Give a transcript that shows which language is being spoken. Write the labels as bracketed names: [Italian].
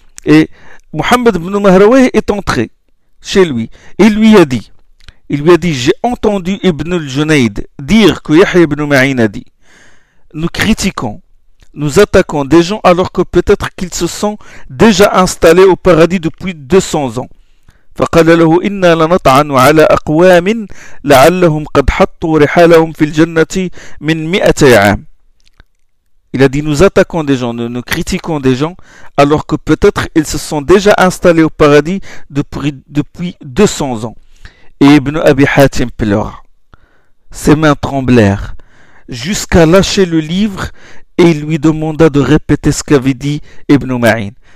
[French] Et Muhammad Ibn Mahrawi est entré chez lui et lui a dit. Il lui a dit, j'ai entendu Ibn al-Junayd dire que Yahya ibn Ma'in a dit, nous critiquons, nous attaquons des gens alors que peut-être qu'ils se sont déjà installés au paradis depuis 200 ans. [Arabic] فقال له إنا لنطعن على أقوام لعلهم قد حطوا رحالهم في الجنة من 100 عام. [French] Il a dit, nous attaquons des gens, nous critiquons des gens, alors que peut-être ils se sont déjà installés au paradis depuis 200 ans. Et Ibn Abi Hatim pleura. Ses mains tremblèrent, jusqu'à lâcher le livre, et il lui demanda de répéter ce qu'avait dit Ibn Ma'in.